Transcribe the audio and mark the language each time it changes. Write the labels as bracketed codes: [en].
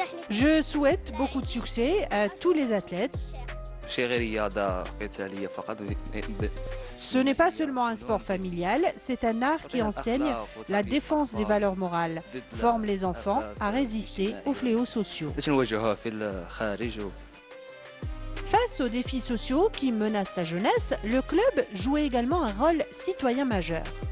[fr] Je souhaite beaucoup de succès à tous les athlètes [ar] شيء غير رياضة قتالية فقط. [fr] Ce n'est pas seulement un sport familial, c'est un art qui enseigne la défense des valeurs morales, forme les enfants à résister aux fléaux sociaux. [ar] باش نواجهوها في الخارج. [fr] Face aux défis sociaux qui menacent la jeunesse, le club joue également un rôle citoyen majeur.